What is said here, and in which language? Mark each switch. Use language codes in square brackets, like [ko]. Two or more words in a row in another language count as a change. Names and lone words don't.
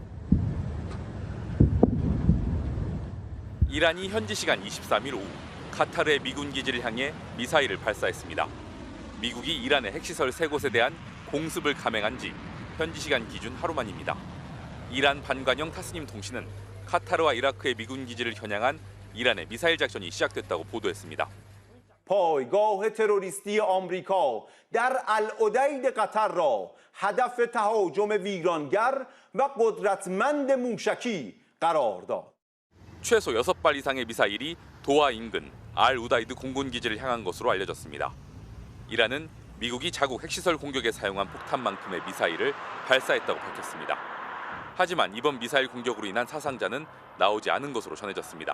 [ko] 이란이 현지 시간 23일 오후 카타르의 미군 기지를 향해 미사일을 발사했습니다. 미국이 이란의 핵시설 3곳에 대한 공습을 감행한 지 현지 시간 기준 하루 만입니다. 이란 반관영 타스님 통신은 카타르와 이라크의 미군 기지를 겨냥한 이란의 미사일 작전이 시작됐다고 보도했습니다. [fa] پایگاه تروریستی آمریکا در العدید قطر را هدف تهاجم ویرانگر و قدرتمند موشکی قرار داد. [ko] 최소 6발 이상의 미사일이 도하 인근 알 우다이드 공군 기지를 향한 것으로 알려졌습니다. 이란은 미국이 자국 핵시설 공격에 사용한 폭탄만큼의 미사일을 발사했다고 밝혔습니다. 하지만 이번 미사일 공격으로 인한 사상자는 나오지 않은 것으로 전해졌습니다.